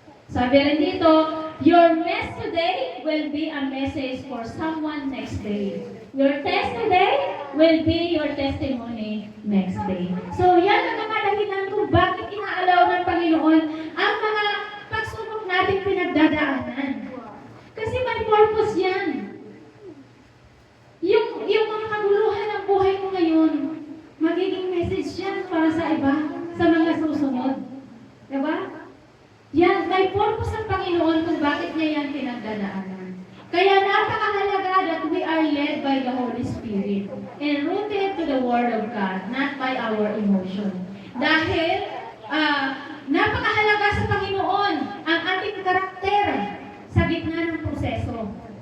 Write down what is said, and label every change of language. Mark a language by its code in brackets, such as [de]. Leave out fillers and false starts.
[en] Sabi rin dito, your mess today will be a message for someone next day. Your test today will be your testimony next day. [tl] So yan ang mga dahilan kung bakit inaalaw ng Panginoon ang mga pagsubok nating pinagdadaanan. Kasi may purpose yan. Yung mga kaguluhan ng buhay mo ngayon, magiging message yan para sa iba, sa mga susunod. Diba? Yan, may purpose ang Panginoon kung bakit niya yan pinagdadaanan. Kaya napakahalaga [en] that we are led by the Holy Spirit and rooted to the Word of God, not by our emotion. [tl] Dahil napakahalaga sa Panginoon ang ating karakter sa gitna ng proseso.